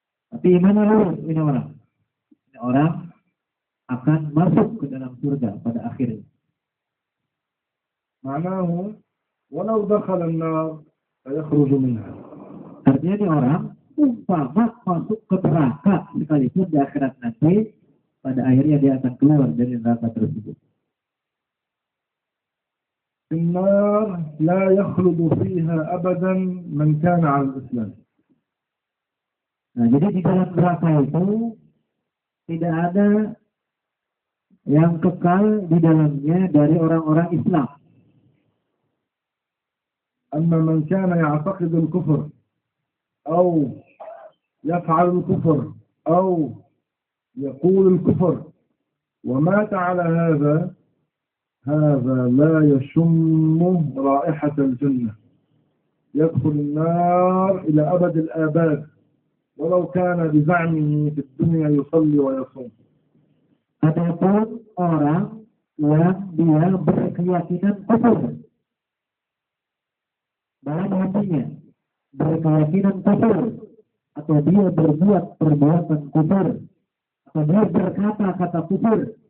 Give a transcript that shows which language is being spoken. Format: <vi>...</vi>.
<id>Tapi imannya lurus ini orang. Ini orang akan masuk ke dalam surga pada akhirnya.</id> <ar>معناه ولو دخل النار فيخرج منها.</ar> <id>Artinya ini orang umpama masuk ke neraka sekalipun di akhirat nanti, pada akhirnya dia akan keluar dari neraka tersebut.</id> <ar>النار لا يخلد فيها أبدا من كان على الإسلام.</ar> <id>Nah, jadi di dalam neraka itu tidak ada yang kekal di dalamnya dari orang-orang Islam.</id> <ar>أما من كان يعتقد الكفر أو يفعل الكفر أو يقول الكفر ومات على هذا لا يشم رائحة الجنة، يدخل النار إلى أبد الآباد ولو كان بزعمه في الدنيا يصلي ويصوم.</ar> <id>Adapun orang yang dia berkeyakinan kufur dalam hatinya, berkeyakinan kufur, atau dia berbuat perbuatan kufur, atau dia berkata-kata kufur,</id>